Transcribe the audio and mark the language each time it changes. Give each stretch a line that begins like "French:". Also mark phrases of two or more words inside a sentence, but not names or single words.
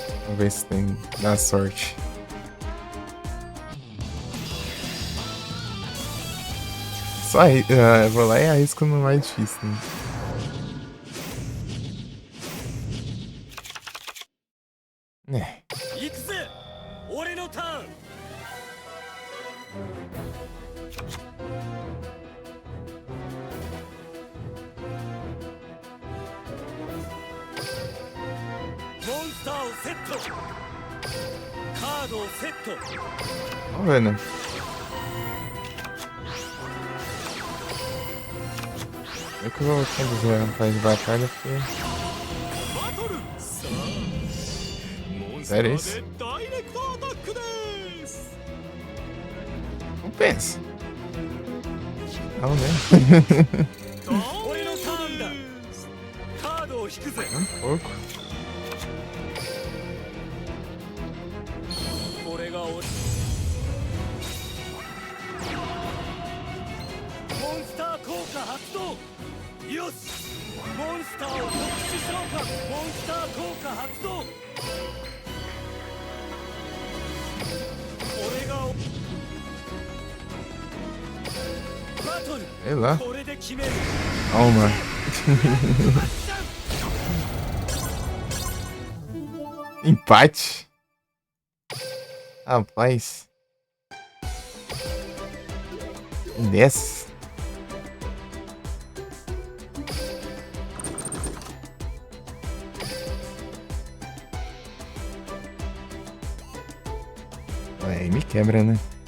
Portuguese: Vamos ver se tem na sorte. Só eu vou lá e arrisco no mais difícil, né? É.
Japanese: 行くぜ俺のターンモンスターをセットカードをセット
Portuguese: Vamos ver, né? Eu que vou conduzir a fase de batalha porque...
Japanese: バトルさあモンスタ
Portuguese: Sério
Japanese: ー
Portuguese: isso?
Japanese: でダイレクトアタックです
Portuguese: Não pensa. Não, né?
Japanese: 俺のターンだカードを引くぜ
Portuguese: Um pouco.
Japanese: これが俺モンスター効果発動よしモンスターを特殊召喚モンスター効果発動俺がバトル
Portuguese: Sei lá.
Japanese: これで決める
Portuguese: Calma. Empate? Rapaz. Nessa. Aí me quebra, né?